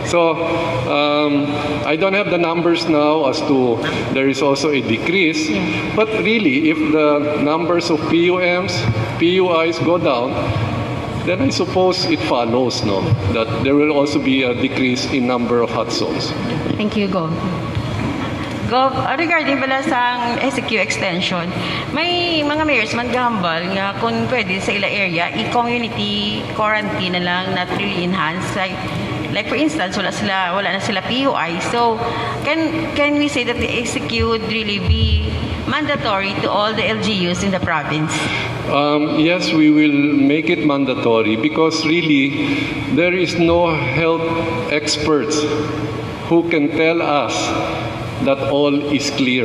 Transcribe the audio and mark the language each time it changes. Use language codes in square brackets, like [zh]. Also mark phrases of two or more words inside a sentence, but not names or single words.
[en] So I don't have the numbers now as to there is also a decrease, but really, if the numbers of PUMs, PUIs go down, then I suppose it follows, no, that there will also be a decrease in number of hot zones. Thank you, Gov. [hil] Gov, regarding pala sa [en] SQ extension, [hil] may mga mayors man gahambal nga kung pwede sa ila area, i- [en] community quarantine [hil] na lang, [en] not really enhanced. Like for instance, [hil] wala na sila PUI. [en] So, can we say that the SQ would really be mandatory to all the LGUs in the province? Yes, we will make it mandatory because really there is no health experts who can tell us that all is clear.